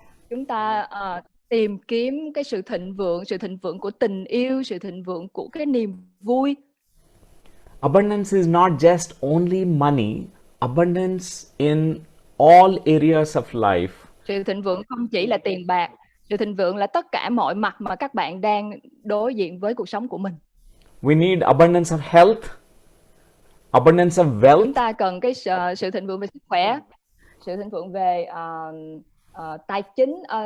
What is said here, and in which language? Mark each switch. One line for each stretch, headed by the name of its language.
Vietnamese: chúng ta tìm kiếm cái sự thịnh vượng của tình yêu, sự thịnh vượng của cái niềm vui.
English: Abundance is not just only money, abundance in all areas of life.
Vietnamese: Sự thịnh vượng không chỉ là tiền bạc, sự thịnh vượng là tất cả mọi mặt mà các bạn đang đối diện với cuộc sống của mình.
English: We need abundance of health, abundance of wealth.
Vietnamese: Chúng ta cần cái sự thịnh vượng về sức khỏe, sự thịnh vượng về tài chính,